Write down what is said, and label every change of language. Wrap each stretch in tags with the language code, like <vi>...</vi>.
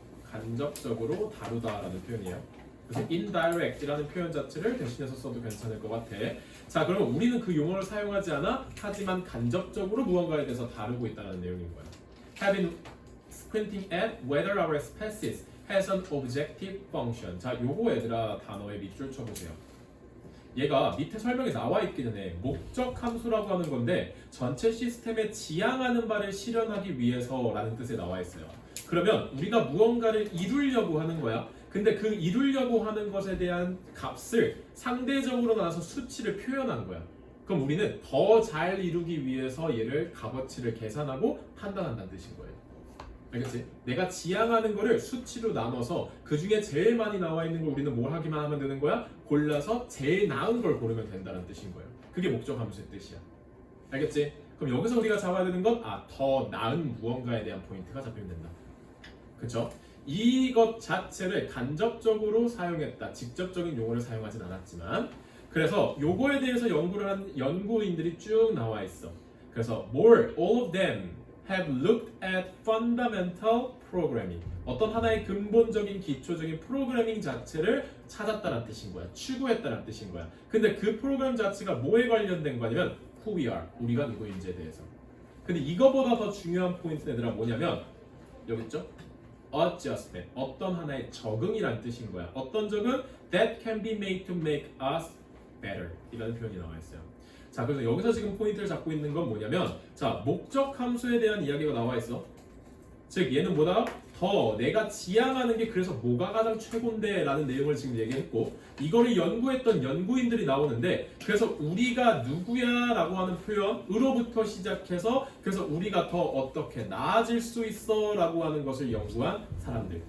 <ko>간접적으로 다루다라는 표현이에요. 그래서 indirect이라는 표현 자체를 대신해서 써도 괜찮을 것 같아. 자, 그러면 우리는 그 용어를 사용하지 않아? 하지만 간접적으로 무언가에 대해서 다루고 있다는 내용인 거야.</ko> <en>Have been squinting at whether our species has an objective function.</en> <ko>자, 요거 얘들아 단어에 밑줄 쳐보세요. 얘가 밑에 설명에 나와 있기 전에 목적 함수라고 하는 건데 전체 시스템에 지향하는 바를 실현하기 위해서라는 뜻에 나와 있어요. 그러면 우리가 무언가를 이루려고 하는 거야. 근데 그 이루려고 하는 것에 대한 값을 상대적으로 나눠서 수치를 표현한 거야. 그럼 우리는 더 잘 이루기 위해서 얘를 값어치를 계산하고 판단한다는 뜻인 거예요. 알겠지? 내가 지향하는 거를 수치로 나눠서 그 중에 제일 많이 나와 있는 걸 우리는 뭘 하기만 하면 되는 거야? 골라서 제일 나은 걸 고르면 된다는 뜻인 거예요. 그게 목적 함수의 뜻이야. 알겠지? 그럼 여기서 우리가 잡아야 되는 건 더 나은 무언가에 대한 포인트가 잡히면 된다. 그쵸? 이것 자체를 간접적으로 사용했다. 직접적인 용어를 사용하진 않았지만 그래서 요거에 대해서 연구를 한 연구인들이 쭉 나와 있어. 그래서</ko> <en>all of them have looked at fundamental programming.</en> <ko>어떤 하나의 근본적인 기초적인 프로그래밍 자체를 찾았다는 뜻인 거야. 추구했다는 뜻인 거야. 근데 그 프로그램 자체가 뭐에 관련된 거냐면</ko> <en>who we are.</en> <ko>우리가 누구인지에 대해서. 근데 이거보다 더 중요한 포인트는 얘들아 뭐냐면 여기 있죠?</ko> <en>adjustment.</en> <ko>어떤 하나의 적응이란 뜻인 거야. 어떤 적응?</ko> <en>that can be made to make us better.</en> <ko>이라는 표현이 나와 있어요. 자, 그래서 여기서 지금 포인트를 잡고 있는 건 뭐냐면 자, 목적 함수에 대한 이야기가 나와 있어. 즉 얘는 뭐다? 더 내가 지향하는 게 그래서 뭐가 가장 최고인데 라는 내용을 지금 얘기했고 이거를 연구했던 연구인들이 나오는데 그래서 우리가 누구야 라고 하는 표현으로부터 시작해서 그래서 우리가 더 어떻게 나아질 수 있어 라고 하는 것을 연구한 사람들.</ko>